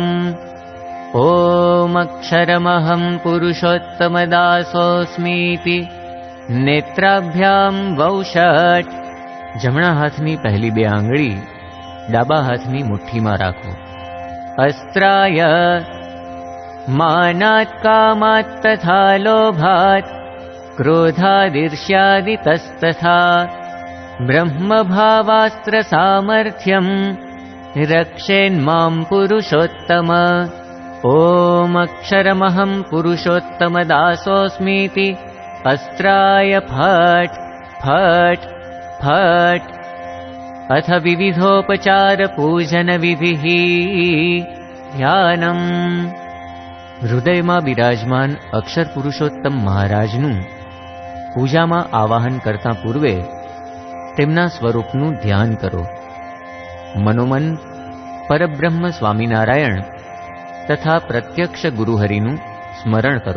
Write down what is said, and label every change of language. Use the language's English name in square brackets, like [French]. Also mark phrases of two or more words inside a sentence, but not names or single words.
[Sanskrit] ઓમ અક્ષરમહં પુરુષોત્તમદાસોऽસ્મીતિ નેત્રાભ્યામ વૌષટ. [Gujarati] જમણા હાથની પહેલી 2 આંગળી ડાબા હાથની મુઠ્ઠીમાં રાખો. [Sanskrit] અસ્ત્રાય. मानात् कामात् तथा लोभात् क्रोधादिर्ष्यादितस्तथा ब्रह्मभावास्त्रसामर्थ्यम् रक्षेन्मां पुरुषोत्तम। ॐ अक्षरमहं पुरुषोत्तमदासोऽस्मीति अस्त्राय फट् फट् फट्। अथ विविधोपचारपूजनविधिः। ध्यानम्। [Gujarati] હૃદયમાં બિરાજમાન અક્ષર પુરુષોત્તમ મહારાજનું પૂજામાં આવાહન કરતા પૂર્વે તેમના સ્વરૂપનું ધ્યાન કરો. મનોમન પરબ્રહ્મ સ્વામિનારાયણ તથા પ્રત્યક્ષ ગુરુહરિનું સ્મરણ કરો.